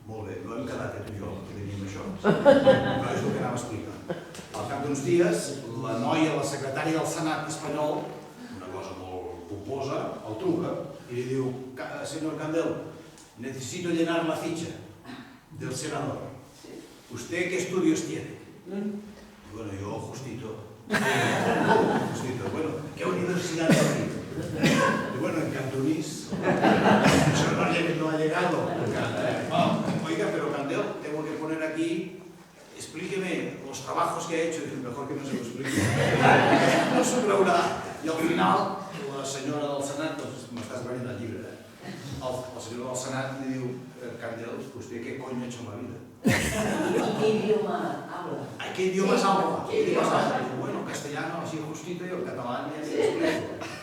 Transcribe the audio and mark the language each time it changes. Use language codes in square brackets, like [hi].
[ca] Molt bé, no hem quedat tu i jo, que teníem això. No és el que anava a explicar. Al cap d'uns dies, la noia, la secretària del Senat espanyol, una cosa molt pomposa, el truca [es] y le digo, señor Candel, necesito llenar la ficha del senador. ¿Usted qué estudios tiene? Bueno, yo justito. Justito. Bueno, ¿qué universidad ha ido? Bueno, en Cantonís. Eso no ha llegado. Oiga, pero Candel, tengo que poner aquí, explíqueme los trabajos que ha hecho. Mejor que no se lo explique. [ca] No s'ho creurà. I al final, la senyora del Senat, doncs m'estàs venint el llibre, la senyora del Senat li diu, Candel, [es] ¿usted qué coño ha hecho en la vida? ¿Qué idioma habla? ¿Qué idiomas habla? Bueno, castellano, así justito, [ca] i el català ja li explico.